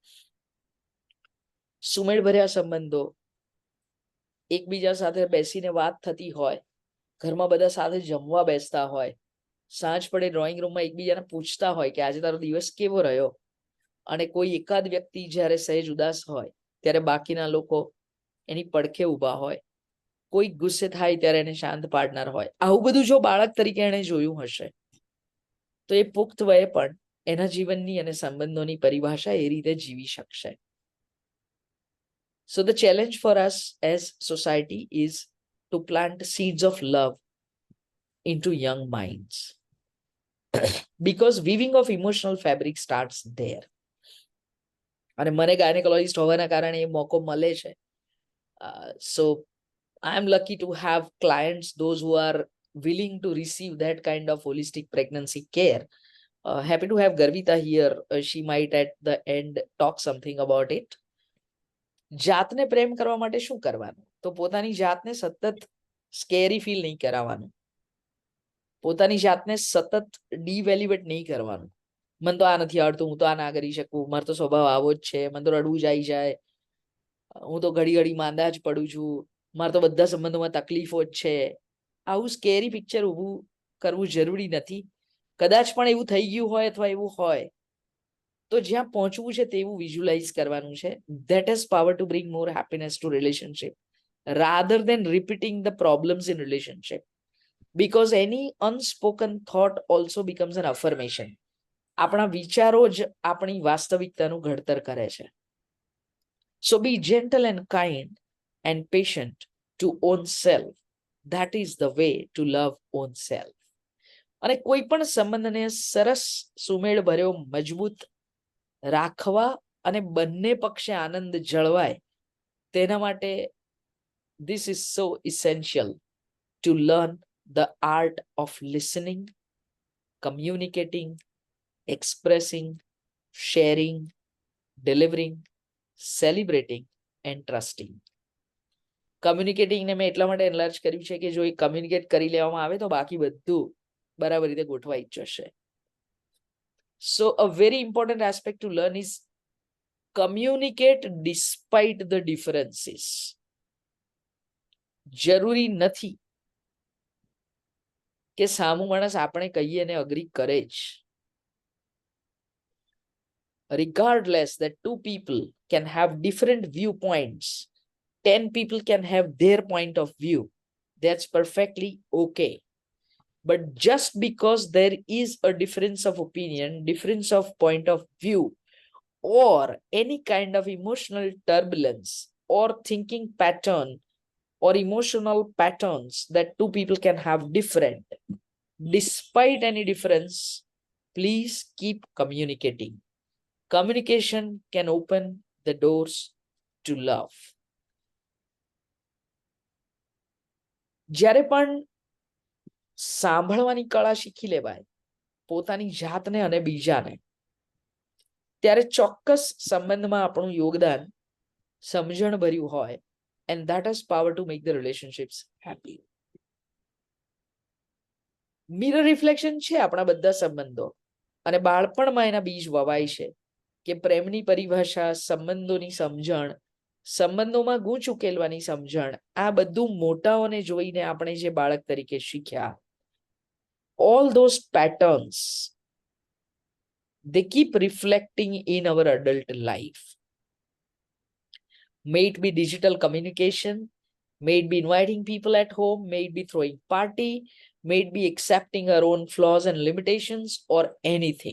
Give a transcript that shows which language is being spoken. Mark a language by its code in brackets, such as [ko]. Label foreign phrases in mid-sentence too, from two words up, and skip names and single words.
[gu] સુમેળભર્યા સંબંધો, એકબીજા સાથે બેસીને વાત થતી હોય, ઘરમાં બધા સાથે જમવા બેસતા હોય, સાંજ પડે ડ્રોઈંગ રૂમમાં એકબીજાને પૂછતા હોય કે આજે તારો દિવસ કેવો રહ્યો, અને કોઈ એકાદ વ્યક્તિ જ્યારે સહેજ ઉદાસ હોય ત્યારે બાકીના લોકો એની પડખે ઊભા હોય, કોઈ ગુસ્સે થાય ત્યારે એને શાંત પાડનાર હોય. આવું બધું જો બાળક તરીકે એણે જોયું હશે તો એ પુખ્ત વયે પણ એના જીવનની અને સંબંધોની પરિભાષા એ રીતે જીવી શકશે. [en] So the challenge for us as society is to plant seeds of love into young minds. Because weaving of emotional fabric starts there. [gu] અને મને ગાયનેકોલોજિસ્ટ હોવાના કારણે એ મોકો મળે છે. [en] So I am lucky to have clients, those who are willing to receive that kind of holistic pregnancy care. Happy to have Garvita here. She might at the end talk something about it. [gu] જાતને પ્રેમ કરવા માટે શું કરવાનું? તો પોતાની જાતને સતત [en] scary feel [gu] નહીં કરાવવાનું, પોતાની જાતને સતત ડીવેલ્યુએટ નહીં કરવાનું. મને તો આ નથી આવડતું, હું તો આ ના કરી શકું, મારો તો સ્વભાવ આવો જ છે, મને તો રડવું જ આવી જાય, હું તો ઘડી ઘડી માંદા જ પડું છું, મારે તો બધા સંબંધોમાં તકલીફો જ છે. આવું [en] scary picture [gu] ઊભું કરવું જરૂરી નથી. કદાચ પણ એવું થઈ ગયું હોય અથવા એવું હોય તો જ્યાં પહોંચવું છે તેવું વિઝ્યુલાઇઝ કરવાનું છે. [en] That has power to bring more happiness to relationship rather than repeating the problems in relationship, because any unspoken thought also becomes an affirmation. [gu] આપણા વિચારો જ આપણી વાસ્તવિકતાનું ઘડતર કરે છે. [en] So be gentle and kind and patient to own self. That is the way to love own self. [gu] અને કોઈ પણ સંબંધને સરસ, સુમેળ ભર્યો, મજબૂત રાખવા અને બંને પક્ષે આનંદ જળવાય તેના માટે [en] this is so essential to learn the art of listening, communicating, expressing, sharing, delivering, celebrating and trusting. [gu] કમ્યુનિકેટિંગ ને મેં એટલા માટે એનલાર્જ કર્યું છે કે જો એ કમ્યુનિકેટ કરી લેવામાં આવે તો બાકી બધું બરાબર રીતે ગોઠવાઈ જ જશે. [en] So a very important aspect to learn is communicate despite the differences. [gu] જરૂરી નથી કે સામુ માણસ આપણે કહીએ અને અગ્રી કરે જ. [en] Regardless that two people can have different viewpoints, 10 people can have their point of view. That's perfectly okay. But just because there is a difference of opinion, difference of point of view, or any kind of emotional turbulence or thinking pattern or emotional patterns that two people can have different, despite any difference, please keep communicating. Communication can open the doors to love. [gu] જ્યારે પણ સાંભળવાની કળા શીખી લેવાય પોતાની જાતને અને બીજાને, ત્યારે ચોક્કસ સંબંધમાં આપણું યોગદાન સમજણભર્યું હોય, [en] and that has power to make the relationships happy. mirror reflection [gu] છે આપણા બધા સંબંધો, અને બાળપણમાં એના બીજ વવાય છે કે પ્રેમની પરિભાષા, સંબંધોની સમજણ, સંબંધોમાં ગૂંચ ઉકેલવાની સમજણ, આ બધું મોટાઓને જોઈને આપણે જે બાળક તરીકે શીખ્યા, [en] all those patterns, they keep reflecting in our adult life. May it be digital communication, may it be inviting people at home, may it be throwing party, may it be accepting our own flaws and limitations, or anything.